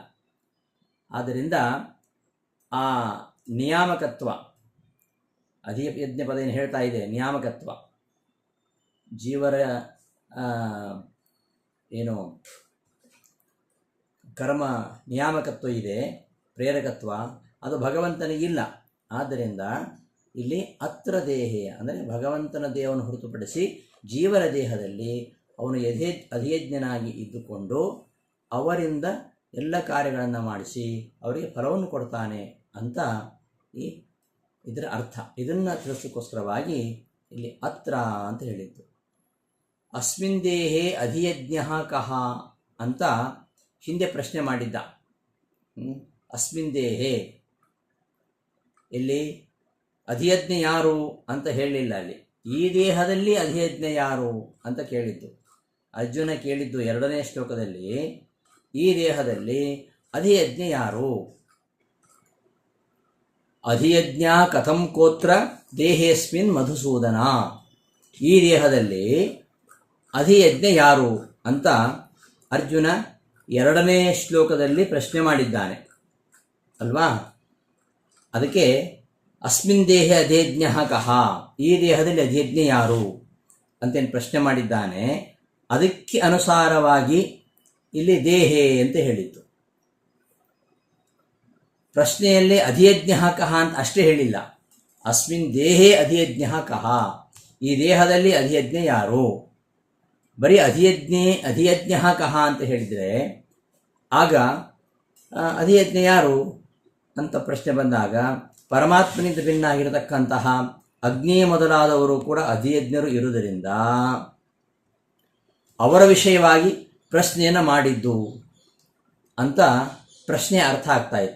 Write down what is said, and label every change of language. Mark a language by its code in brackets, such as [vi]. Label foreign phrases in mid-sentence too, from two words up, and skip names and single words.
[kn] ಆದ್ದರಿಂದ ಆ ನಿಯಾಮಕತ್ವ, ಅಧಿಯಜ್ಞ ಪದ ಏನು ಹೇಳ್ತಾ ಇದೆ, ನಿಯಾಮಕತ್ವ, ಜೀವರ ಏನು ಕರ್ಮ ನಿಯಾಮಕತ್ವ ಇದೆ, ಪ್ರೇರಕತ್ವ, ಅದು ಭಗವಂತನಿಗಿಲ್ಲ. ಆದ್ದರಿಂದ ಇಲ್ಲಿ [sa] ಅತ್ರ ದೇಹೇ [kn] ಅಂದರೆ ಭಗವಂತನ ದೇಹವನ್ನು ಹೊರತುಪಡಿಸಿ ಜೀವರ ದೇಹದಲ್ಲಿ ಅವನು ಅಧಿಯಜ್ಞನಾಗಿ ಇದ್ದುಕೊಂಡು ಅವರಿಂದ ಎಲ್ಲ ಕಾರ್ಯಗಳನ್ನು ಮಾಡಿಸಿ ಅವರಿಗೆ ಫಲವನ್ನು ಕೊಡ್ತಾನೆ ಅಂತ ಇದರ ಅರ್ಥ. ಇದನ್ನು ತಿಳಿಸೋಕ್ಕೋಸ್ಕರವಾಗಿ ಇಲ್ಲಿ ಅತ್ರ ಅಂತ ಹೇಳಿದ್ದು. [sa] ಅಸ್ಮಿನ್ ದೇಹೇ ಅಧಿಯಜ್ಞ ಕಹ [kn] ಅಂತ ಹಿಂದೆ ಪ್ರಶ್ನೆ ಮಾಡಿದ್ದ. [sa] ಅಸ್ಮಿನ್ ದೇಹೇ [kn] ಇಲ್ಲಿ ಅಧಿಯಜ್ಞ ಯಾರು ಅಂತ ಹೇಳಲಿಲ್ಲ. ಅಲ್ಲಿ ಈ ದೇಹದಲ್ಲಿ ಅಧಿಯಜ್ಞ ಯಾರು ಅಂತ ಕೇಳಿದ್ದು. ಅರ್ಜುನ ಕೇಳಿದ್ದು 2ನೇ ಶ್ಲೋಕದಲ್ಲಿ, ಈ ದೇಹದಲ್ಲಿ ಅಧಿಯಜ್ಞ ಯಾರು? [sa] ಅಧಿಯಜ್ಞ ಕಥಂ ಕೋತ್ರ ದೇಹೇಸ್ಮಿನ್ ಮಧುಸೂದನ. [kn] ಈ ದೇಹದಲ್ಲಿ ಅಧಿಯಜ್ಞ ಯಾರು ಅಂತ ಅರ್ಜುನ 2ನೇ ಶ್ಲೋಕದಲ್ಲಿ ಪ್ರಶ್ನೆ ಮಾಡಿದ್ದಾನೆ ಅಲ್ವಾ. ಅದಕ್ಕೆ [sa] ಅಸ್ಮಿನ್ ದೇಹೆ ಅಧಿಯಜ್ಞ ಕಹ, [kn] ಈ ದೇಹದಲ್ಲಿ ಅಧಿಯಜ್ಞ ಯಾರು ಅಂತೇನು ಪ್ರಶ್ನೆ ಮಾಡಿದ್ದಾನೆ. ಅದಕ್ಕೆ ಅನುಸಾರವಾಗಿ ಇಲ್ಲಿ ದೇಹೇ ಅಂತ ಹೇಳಿತ್ತು. ಪ್ರಶ್ನೆಯಲ್ಲಿ [sa] ಅಧಿಯಜ್ಞ ಕಹ [kn] ಅಂತ ಅಷ್ಟೇ ಹೇಳಿಲ್ಲ, [sa] ಅಸ್ಮಿನ್ ದೇಹೇ ಅಧಿಯಜ್ಞ ಕಹ, [kn] ಈ ದೇಹದಲ್ಲಿ ಅಧಿಯಜ್ಞ ಯಾರು. ಬರೀ [sa] ಅಧಿಯಜ್ಞ ಕಹ [kn] ಅಂತ ಹೇಳಿದರೆ ಆಗ ಅಧಿಯಜ್ಞ ಯಾರು ಅಂತ ಪ್ರಶ್ನೆ ಬಂದಾಗ ಪರಮಾತ್ಮನಿಂದ ಭಿನ್ನ ಆಗಿರತಕ್ಕಂತಹ ಅಗ್ನಿ ಮೊದಲಾದವರು ಕೂಡ ಅಧಿಯಜ್ಞರು ಇರುವುದರಿಂದ ಅವರ ವಿಷಯವಾಗಿ ಪ್ರಶ್ನೆಯನ್ನು ಮಾಡಿದ್ದು ಅಂತ ಪ್ರಶ್ನೆ ಅರ್ಥ ಆಗ್ತಾ ಇತ್ತು.